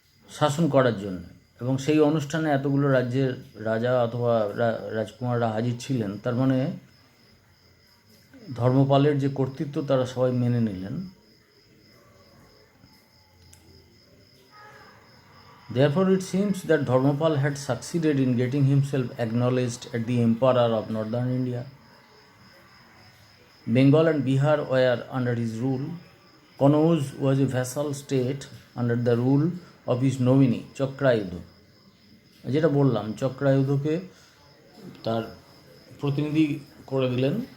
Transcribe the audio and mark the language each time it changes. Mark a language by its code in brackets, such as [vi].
[bn] শাসন করার জন্য, এবং সেই অনুষ্ঠানে এতগুলো রাজ্যের রাজা অথবা রাজকুমাররা হাজির ছিলেন। তার মানে ধর্মপালের যে কর্তৃত্ব তারা সবাই মেনে নিলেন। [en] Therefore, it seems that Dharmapal had succeeded in getting himself acknowledged as the emperor of northern India. Bengal and Bihar were under his rule. Kanauj was a vassal state under the rule of his nominee, Chakrayudha. [bn] যেটা বললাম, চক্রায়ুধকে তার প্রতিনিধি করে দিলেন,